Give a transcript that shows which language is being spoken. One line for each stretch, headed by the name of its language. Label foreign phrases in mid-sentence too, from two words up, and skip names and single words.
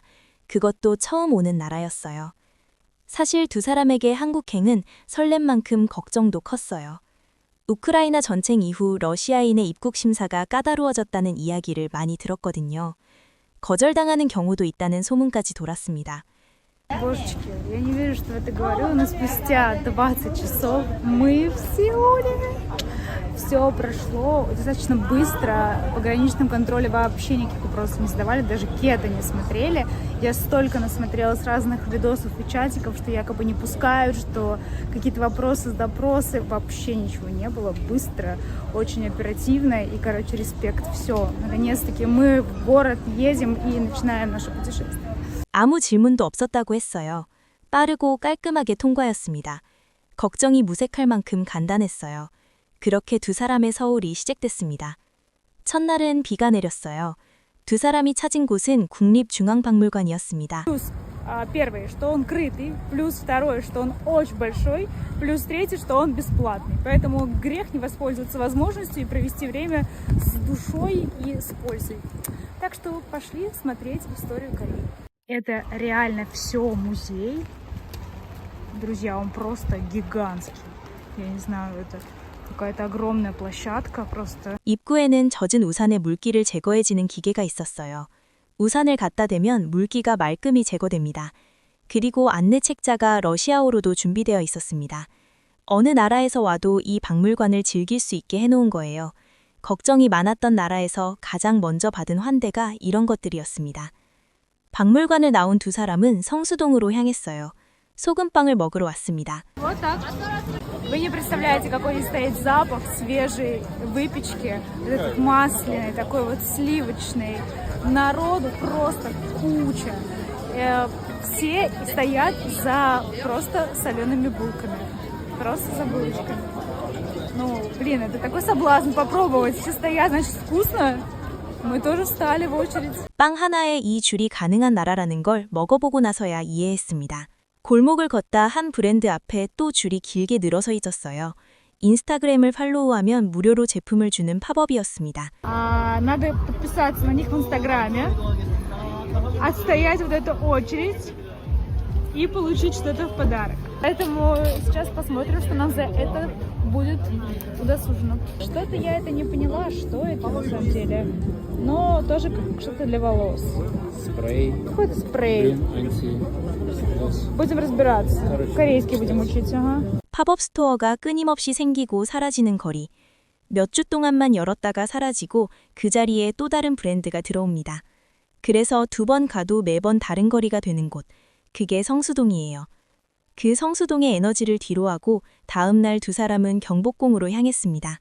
Korean: 그것도 처음 오는 나라였어요. 사실 두 사람에게 한국행은 설렘 만큼 걱정도 컸어요. 우크라이나 전쟁 이후 러시아인의 입국 심사가 까다로워졌다는 이야기를 많이 들었거든요. 거절당하는 경우도 있다는 소문까지 돌았습니다.
Russian: Божечки, я не верю, что это говорю, но спустя 20 часов мы в Сеуле. Все прошло достаточно быстро. В пограничном контроле вообще никаких вопросов не задавали, даже кеда не смотрели. Я столько насмотрелась разных видосов и чатиков, что якобы не пускают, что какие-то вопросы, допросы. Вообще ничего не было. Быстро, очень оперативно и, короче, респект. Все. Наконец-таки мы в город едем и начинаем наше путешествие.
Korean: 아무 질문도 없었다고 했어요. 빠르고 깔끔하게 통과였습니다. 걱정이 무색할 만큼 간단했어요. 그렇게 두 사람의 서울이 시작됐습니다. 첫날은 비가 내렸어요. 두 사람이 찾은 곳은 국립중앙박물관이었습니다.
Russian: Первое, что он крытый, плюс второе, что он очень большой, плюс третье, что он бесплатный. Поэтому грех не воспользоваться возможностью и провести время с душой и с пользой. Так что пошли смотреть историю Кореи. Это реально все музей. Друзья, он просто гигантский. Я не знаю, это какая-то огромная площадка просто.
Korean: 입구에는 젖은 우산의 물기를 제거해지는 기계가 있었어요. 우산을 갖다 대면 물기가 말끔히 제거됩니다. 그리고 안내 책자가 러시아어로도 준비되어 있었습니다. 어느 나라에서 와도 이 박물관을 즐길 수 있게 해놓은 거예요. 걱정이 많았던 나라에서 가장 먼저 받은 환대가 이런 것들이었습니다. 박물관을 나온 두 사람은 성수동으로 향했어요. 소금빵을 먹으러 왔습니다.
Russian: Вот так. Вы не представляете, какой здесь стоит запах свежей выпечки, этот масляный, такой вот сливочный. Народу просто куча. Все стоят за просто солеными булками, просто за булочками. Ну, блин, это такой соблазн попробовать. Все стоят, значит, вкусно. Мы тоже встали в очередь.
Korean: 빵 하나에 이 줄이 가능한 나라라는 걸 먹어보고 나서야 이해했습니다. 골목을 걷다 한 브랜드 앞에 또 줄이 길게 늘어서 있었어요. 인스타그램을 팔로우하면 무료로 제품을 주는 팝업이었습니다.
Russian: Надо подписаться на них в Инстаграме, отстоять вот эту очередь и получить что-то в подарок. Поэтому сейчас посмотрим, что нам за это будет удосужено. Что-то я это не поняла, что это на самом деле. Но тоже как что-то для волос. Спрей. Какой-то спрей. Будем разбираться. Корейский будем учить, ага.
Korean: 팝업 스토어가 끊임없이 생기고 사라지는 거리. 몇 주 동안만 열었다가 사라지고 그 자리에 또 다른 브랜드가 들어옵니다. 그래서 두 번 가도 매번 다른 거리가 되는 곳. 그게 성수동이에요. 그 성수동의 에너지를 뒤로하고 다음 날 두 사람은 경복궁으로 향했습니다.